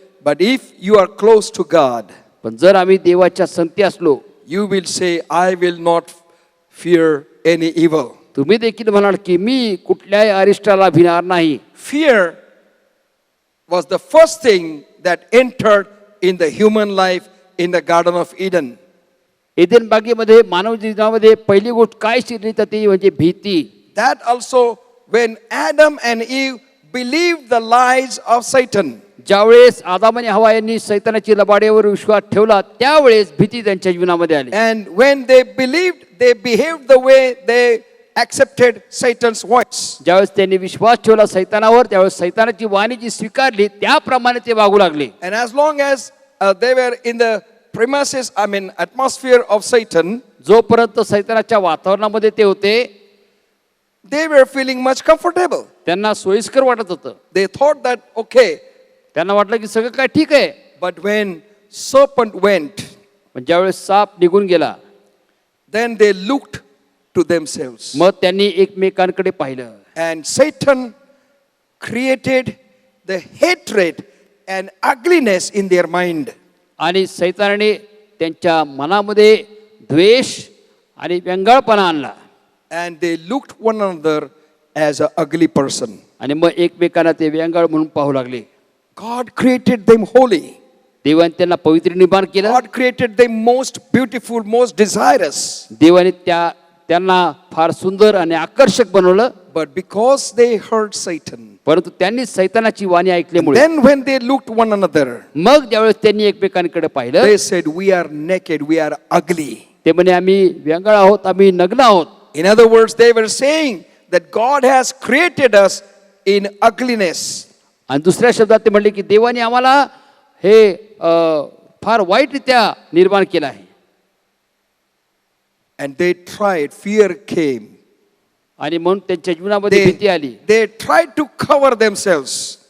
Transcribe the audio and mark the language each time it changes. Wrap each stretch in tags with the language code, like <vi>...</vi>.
<en>But if you are close to God,</en> <mr>पण जर आम्ही देवाच्या संगती असलो,</mr> <en>you will say, I will not fear any evil.</en> <mr>तुम्ही देखील म्हणाल की मी कुठल्याही अरिष्टाला भिणार नाही.</mr> <en>Fear was the first thing that entered in the human life in the Garden of Eden.</en> <mr>Eden बागेमध्ये मानव जीवनामध्ये पहिली गोष्ट काय शिरली तर ती म्हणजे भीती.</mr> <en>That also when Adam and Eve believed the lies of Satan.</en> <mr>ज्यावेळेस आदाम आणि हवा यांनी सैतानाची लबाडीवर विश्वास ठेवला त्यावेळेस भीती त्यांच्या जीवनामध्ये आली.</mr> <en>And when they believed, they behaved the way they accepted Satan's voice.</en> <mr>ज्यावेळेस त्यांनी विश्वास ठेवला सैतानावर, त्यावेळेस सैतानाची वाणी जी स्वीकारली त्याप्रमाणे ते वागू लागले.</mr> <en>And as long as they were in the premises, atmosphere of Satan,</en> <mr>जोपर्यंत सैतानाच्या वातावरणामध्ये ते होते,</mr> <en>they were feeling much comfortable.</en> <mr>त्यांना सोयीस्कर वाटत होतं.</mr> <en>They thought that, okay,</en> <mr>त्यांना वाटलं की सगळं काय ठीक आहे.</mr> <en>but when serpent went,</en> <mr>पण ज्यावेळेस साप निघून गेला,</mr> <en>then they looked to themselves.</en> <mr>मग त्यांनी एकमेकांकडे पाहिलं.</mr> <en>And Satan created the hatred and ugliness in their mind.</en> <mr>आणि सैतानाने त्यांच्या मनामध्ये द्वेष आणि व्यंगाळपणा आणला.</mr> <en>And they looked one another as an ugly person.</en> <mr>आणि मग एकमेकांना ते व्यंगाळ म्हणून पाहू लागले.</mr> <en>God created them holy.</en> <mr>देवाने त्यांना पवित्र निर्माण केलं.</mr> <en>God created them most beautiful, most desirous.</en> <mr>देवाने त्यांना फार सुंदर आणि आकर्षक बनवलं.</mr> <en>But because they heard Satan,</en> <mr>परंतु त्यांनी सैतानाची वाणी ऐकल्यामुळे</mr> <en>then when they looked one another,</en> <mr>मग ज्यावेळेस त्यांनी एकमेकांकडे पाहिलं,</mr> <en>they said, we are naked, we are ugly.</en> <mr>ते म्हणे आम्ही व्यंगाळ आहोत, आम्ही नग्न आहोत.</mr> <en>In other words, they were saying that God has created us in ugliness.</en> <mr>आणि दुसऱ्या शब्दात ते म्हणले की देवाने आम्हाला हे फार वाईटरित्या निर्माण केलं आहे.</mr> <en>And they tried, fear came.</en> <mr>आणि म्हणून त्यांच्या जीवनामध्ये भीती आली.</mr> <en>They tried to cover themselves.</en>